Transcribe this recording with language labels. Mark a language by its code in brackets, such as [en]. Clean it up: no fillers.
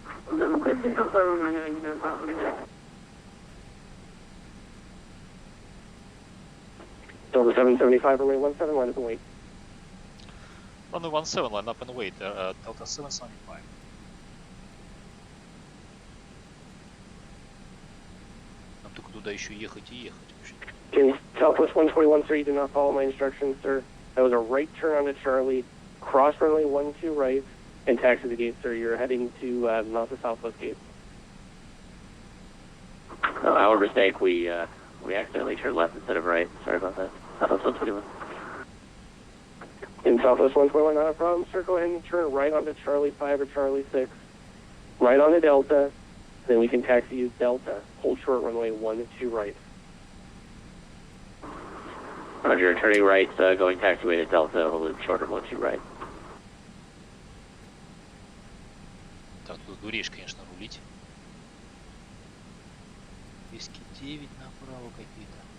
[en] Delta 775, runway 17, line up and wait. Runway 17, line up and wait, Delta 775. [ru] Нам только туда еще ехать и ехать вообще. [en] Okay, Southwest 141, sir, you did not follow my instructions, sir. That was a right turn onto Charlie, cross runway 12 right, and taxi the gate, sir. You're heading to not the Southwest gate. Oh, our mistake. We accidentally turned left instead of right. Sorry about that. Southwest 121. In Southwest 121, not a problem, sir. Go ahead and turn right onto Charlie 5 or Charlie 6. Right onto Delta. Then we can taxi you Delta. Hold short runway 1 2 right. Roger, turning right, going taxiway to Delta, hold shorter 1-2 right. [ru] Так, тут дуреешь, конечно, рулить. Виски 9 направо какие-то.